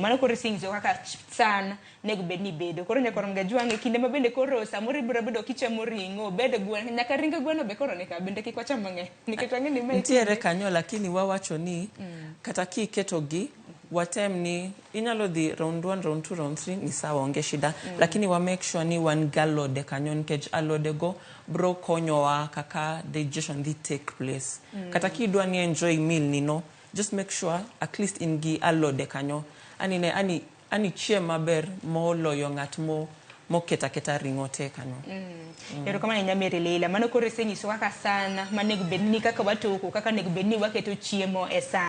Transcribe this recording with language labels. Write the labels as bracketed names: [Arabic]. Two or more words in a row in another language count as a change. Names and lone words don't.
[Luo (Kenya and Tanzania)] Mano koro sing'so kaka san nego bed ni bedo. Koro nyaka ronga jwang'e kinde ma bende koro samoro ibiro bedo kichamo ring'o, bed gweno, nyaka ring gweno be koro nika bende kik wacham mang'eny. Nikech wang'e ni mai. Nitiere kanyo lakini wawacho ni kata kiketo gi watem ni inyalo dhi round 1 round 2 round 3 ni sawa onge shida lakini wa [English] make sure [Luo (Kenya and Tanzania)] ni wan galode kanyo nikech alode go bro konyowa kaka digestion dhi [English] take place [Luo (Kenya and Tanzania)] kata kidwa ni [English] enjoy meal [Luo (Kenya and Tanzania)] ni no [English] just make sure at least [Luo (Kenya and Tanzania)] in gi alode kanyo ani chiem maber moloyo ng'at mo keta ring'o te kanyo. Ero kama nya Maryleila mano koro senyiso kaka sana manego bedni kaka watoko kaka nego bedni waketo chiemo e sana.